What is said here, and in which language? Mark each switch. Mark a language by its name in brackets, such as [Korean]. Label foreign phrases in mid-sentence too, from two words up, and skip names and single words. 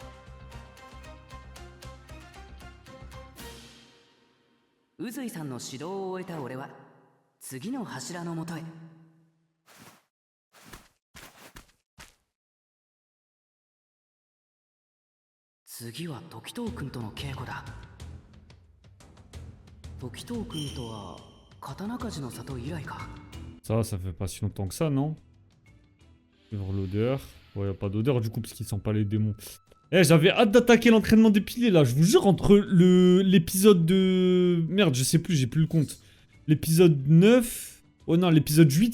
[Japanese] 宇髄さんの指導を終えた俺は次の柱のもとへ。次は時藤君との稽古だ。時藤君とは刀鍛冶の里以来か。 [French] Ça fait pas si longtemps que ça, non? Sur l'odeur. Ouais, y a pas d'odeur du coup, parce qu'ils sentent pas les démons. Eh, j'avais hâte d'attaquer l'entraînement des piliers là, je vous jure, entre l'épisode de. Merde, je sais plus, j'ai plus le compte. L'épisode 9. Oh non, l'épisode 8.